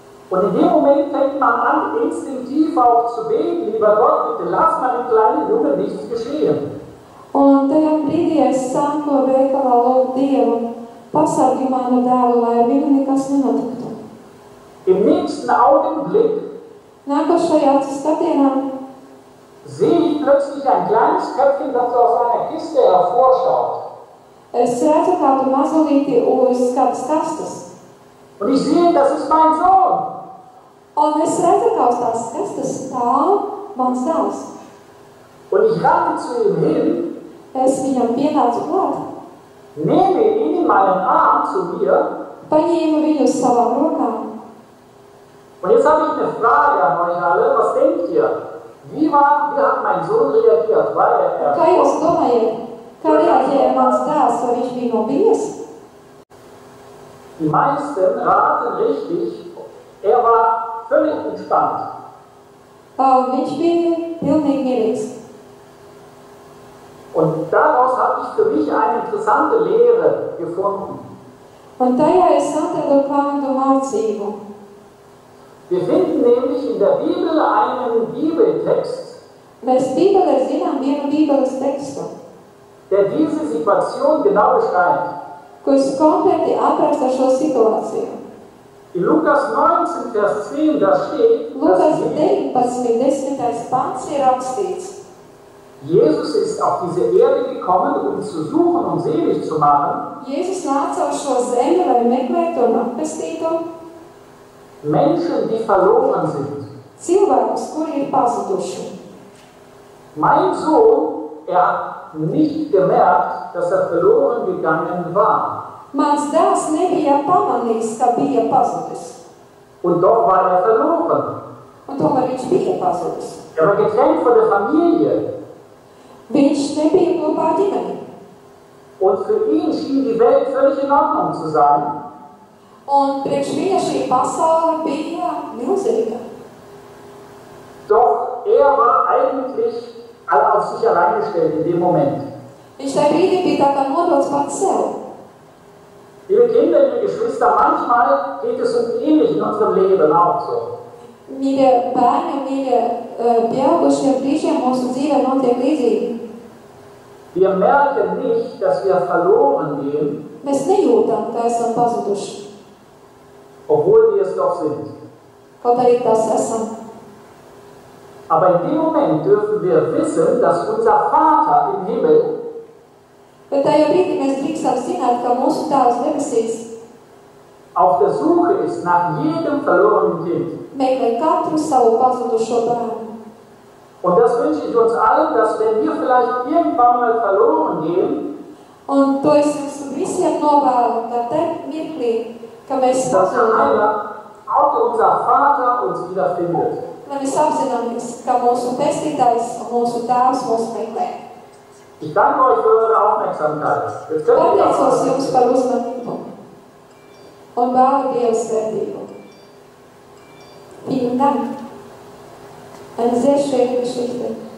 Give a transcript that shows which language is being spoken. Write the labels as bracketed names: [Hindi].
[German] Und in dem Moment fängt man an, instinktiv auch zu beten, lieber Gott, bitte lass meinem kleinen Jungen nichts geschehen. [Latvian] Un tajā brīdī es sāku veikalā lūgt Dievu, pasargi manu dēlu, lai viņu nekas nenotiktu. [German] Im nächsten Augenblick [Latvian] Nākošajā skatienā [German] sehe ich plötzlich ein kleines Köpfchen, das aus einer Kiste hervorschaut. [Latvian] es redzu kādu mazulīti uz kādas kastes. [German] Und ich sehe, das ist mein Sohn. [Latvian] Un es redzu, ka uz tās kastes stāv mans dēls. [German] Und ich rannte zu ihm hin, [Latvian] Es viņam pienācu klāt, [German] nehme ihn in meinen Arm zu mir. [Latvian] paņēmu viņu uz savām rokām. [German] Und jetzt habe ich eine Frage an euch alle. Was denkt ihr? Wie hat mein Sohn reagiert? War er [Latvian] Kā jūs domājat, kā reaģēja mans dēls, vai viņš bija nobijies? [German] Die meisten raten richtig, er war völlig entspannt. [Latvian] Viņš bija pilnīgi mierīgs. [German] Und daraus habe ich für mich eine interessante Lehre gefunden. [Latvian] Un tajā es atradu kādu mācību. [German] Wir finden nämlich in der Bibel einen Bibeltext, [Latvian] Mēs Bībelē zinām vienu Bībeles tekstu, [German] der diese Situation genau beschreibt. [Latvian] kurš konkrēti apraksta šo situāciju. [German] In Lukas 19, Vers 10, da steht, [Latvian] Lukas [German] dass [Latvian] 19, 10. pants ir rakstīts. [German] Jesus ist auf diese Erde gekommen, um zu suchen und selig zu machen. [Latvian] Jēzus nāca uz šo zemi, lai meklētu un atpestītu [German] Menschen, die verloren sind. [Latvian] cilvēkus, kuri ir pazuduši. [German] Mein Sohn, er hat nicht gemerkt, dass er verloren gegangen war. [Latvian] Mans dēls nebija pamanījis, ka bija pazudis. [German] Und doch war er verloren. [Latvian] Un tomēr viņš bija pazudis. [German] Er war getrennt von der Familie. [Latvian] Viņš nebija kopā ar ģimeni. [German] Und für ihn schien die Welt völlig in Ordnung zu sein. [Latvian] Un priekš viņa šī pasaule bija milzīga. [German] Doch er war eigentlich auf sich allein gestellt in dem Moment. [Latvian] Viņš tajā brīdī bija tā kā nodots pats sev. [German] Liebe Kinder, liebe Geschwister, manchmal geht es uns ähnlich in unserem Leben auch so. [Latvian] Mīļie bērni, mīļie pieaugušie, brīžiem mūsu dzīvē notiek līdzīgi. [German] Wir merken nicht, dass wir verloren gehen, [Latvian] Mēs nejūtam, ka esam pazuduši, [German] obwohl wir es doch sind. [Latvian] kaut arī tas esam. [German] Aber in dem Moment dürfen wir wissen, dass unser Vater im Himmel [Latvian] Bet tajā brīdī mēs drīkstam zināt, ka mūsu Tēvs debesīs [German] auf der Suche ist nach jedem verlorenen Kind. [Latvian] meklē katru savu pazudušo bērnu. [German] Und das wünsche ich uns allen, dass wenn wir vielleicht irgendwann mal verloren gehen, [Latvian] Un to es jums visiem novēlu, ka te mirklī, ka mēs [German] dass [Latvian] pazudam, [German] auch unser Vater uns wiederfindet. [Latvian] lai mēs apzināmies, ka mūsu pestītājs un mūsu Tēvs mūs meklē. [German] Ich danke euch für eure Aufmerksamkeit. Jetzt könnt ihr [Latvian] Pateicos jums par uzmanību un vēlu Dievu svētību. [German] Vielen Dank. Eine sehr schöne Geschichte.